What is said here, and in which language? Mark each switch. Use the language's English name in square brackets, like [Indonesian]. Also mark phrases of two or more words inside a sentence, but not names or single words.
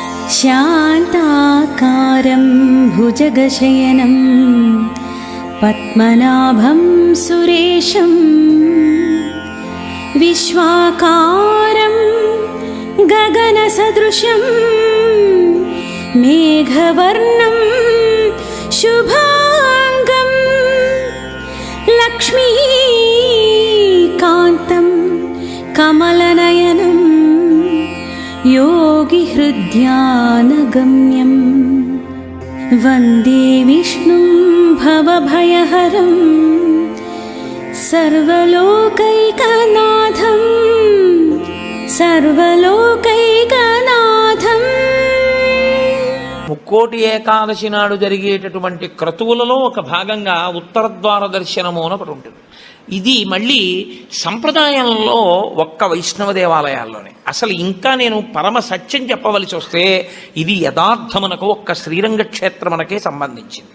[Sanskrit] శాంతాకారం భుజగశయనం పద్మనాభం సురేశం విశ్వాకారం గగనసదృశం మేఘవర్ణం శుభాంగం లక్ష్మీకాంతం కమలనయనం योगिहृद्यानगम्यं वन्दे विष्णुं भवभयहरं सर्वलोकैकनाथं सर्वलोकैकनाथं. [Telugu] ముక్కోటి ఏకాదశి నాడు జరిగేటటువంటి క్రతువులలో ఒక భాగంగా ఉత్తరద్వార దర్శనము అని ఒకటి ఉంటుంది. ఇది మళ్ళీ సంప్రదాయంలో ఒక్క వైష్ణవ దేవాలయాల్లోనే. అసలు ఇంకా నేను పరమ సత్యం చెప్పవలసి వస్తే ఇది యథార్థమునకు ఒక్క శ్రీరంగ క్షేత్రమునకే సంబంధించింది.